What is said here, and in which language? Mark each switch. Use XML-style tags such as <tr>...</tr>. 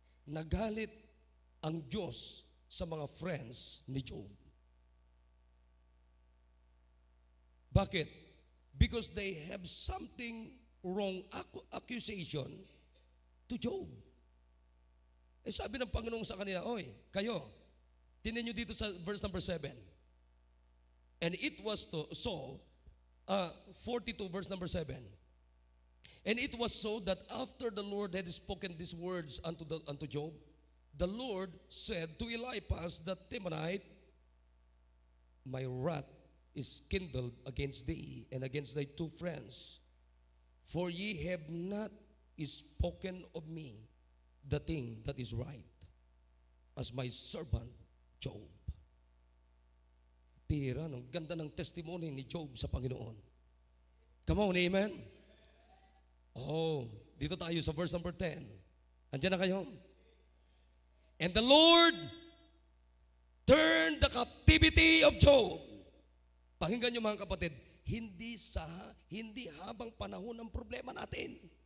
<tl>Nagalit ang Diyos sa mga friends ni Job. Bakit?</tl> <en>Because they have something wrong accusation to Job.</en> <tl>Eh sabi ng Panginoon sa kanila, oy, kayo, tinan nyo dito sa verse number 7.</tl> <en>And it was so, 42 verse number 7. And it was so that after the Lord had spoken these words unto Job, the Lord said to Eliphaz the Temanite, my wrath is kindled against thee and against thy two friends, for ye have not spoken of me the thing that is right, as my servant Job.</en> <tl>Pira, ang ganda ng testimony ni Job sa Panginoon.</tl> <en>Come on,</en> <tl>amen? Oh, dito tayo sa verse number 10. Andiyan na kayo?</tl> <en>And the Lord turned the captivity of Job.</en> <tl>Pakinggan nyo mga kapatid, hindi habang panahon ng problema natin.</tl>